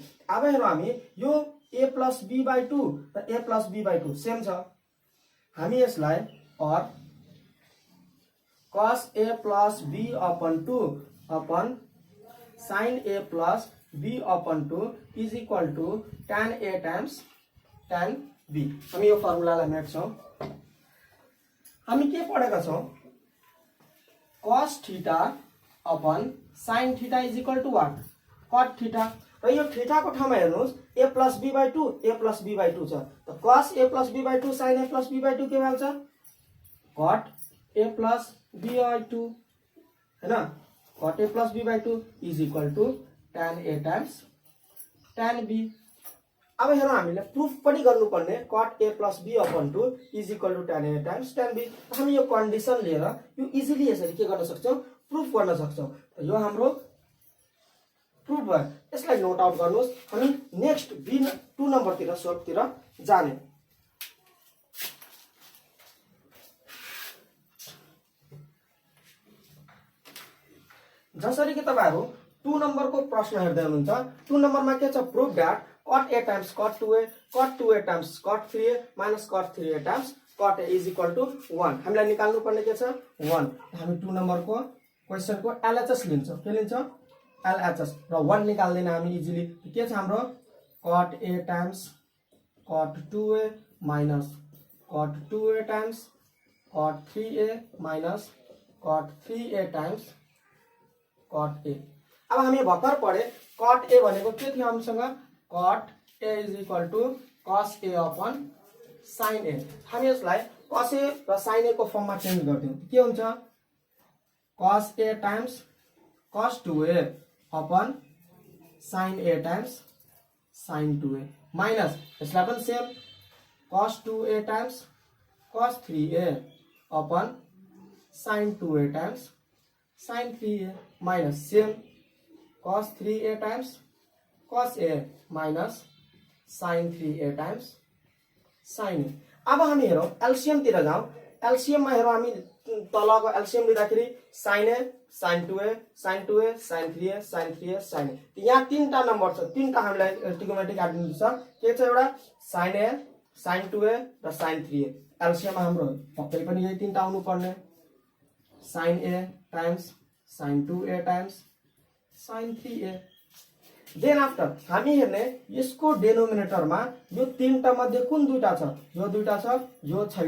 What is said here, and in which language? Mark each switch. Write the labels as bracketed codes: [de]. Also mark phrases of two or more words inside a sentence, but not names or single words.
[ne] अब हेरौं हामी यो [en] a plus b by 2 [ne] र [en] a plus b by 2 [ne] सेम छ। हामी यसलाई और [en] cos a plus b upon 2 upon sin a plus b upon 2 is equal to tan a times tan b। [ne] हामी यो फर्मुलालाई मेट्छौं। हामी के पढेका छौं [en] cos theta upon sine theta is equal to what cot theta [ne] र यो थीटाको ठाउँमा हेर्नुहोस् [en] a plus b by 2 a plus b by 2 [ne] छ त [en] cos a plus b by 2 sin a plus b by 2 [ne] के भन्छ [en] cot a plus b by 2 [ne] हैन [en] cot a plus b by 2 is equal to tan a times tan b. [ne] अब हेरौँ हामीले प्रुफ पनि गर्नुपर्ने [en] cot a plus b upon 2 is equal to tan a times tan b. [ne] हामी यो कन्डिसन लिएर यो इजिली यसरी के गर्न सक्छौं प्रुफ गर्न सक्छौं। यो हाम्रो प्रुफ भयो। यसलाई [en] note out [ne] गर्नुहोस्। हामी नेक्स्ट B2 नम्बरतिर सोल्भतिर जाने। जसरी कि तपाईहरु 2 नम्बरको प्रश्न हेर्दै हुनुहुन्छ 2 नम्बरमा के छ [en] proof that cot a times cot 2a times cot 3a minus cot 3a times cot a is equal to 1. [ne] हामीलाई निकाल्नु पर्ने के छ 1। हामी 2 नम्बरको क्वेशनको LHS लिन्छौं। के लिन्छौं LHS र 1 निकाल्दैन हामी इजिली। के छ हाम्रो [en] cot a times cot 2a minus cot 2a times cot 3a minus cot 3a times cot a. [ne] अब हामी भर्खर पढे [en] cot a is equal to cos a upon sin a. [ne] हामी यसलाई [en] cos a [ne] र [en] sin a [ne] को फर्ममा चेन्ज गर्दियौ। के हुन्छ [en] cos a times cos 2a upon sin a times sin 2a minus [ne] यसलाई पनि [en] same cos 2a times cos 3a upon sin 2a times sin 3a minus same cos 3a times cos a minus sin 3a times sin a. [ne] अब हामी हेरौं एलसीएम तिर जाउँ। एलसीएम मा हेरौं हामी तलको एलसीएम लिँदाखेरि [en] sin a sin 2a sin 2a sin 3a sin 3a sin a। [ne] यहाँ तीनटा नम्बर छ। तीनटा हामीलाई [en] trigonometric identity [ne] छ। के छ एउटा [en] sin a sin 2a [ne] र [en] sin 3a। [ne] एलसीएम हाम्रो पक्कै पनि यही तीनटा आउनु पर्ने [en] sin a times sin 2a times sin 3a. then after [ne] हामी हेर्ने यसको डेनोमिनेटरमा यो तीनटा मध्ये कुन दुईटा छ यो दुईटा छ यो छैन।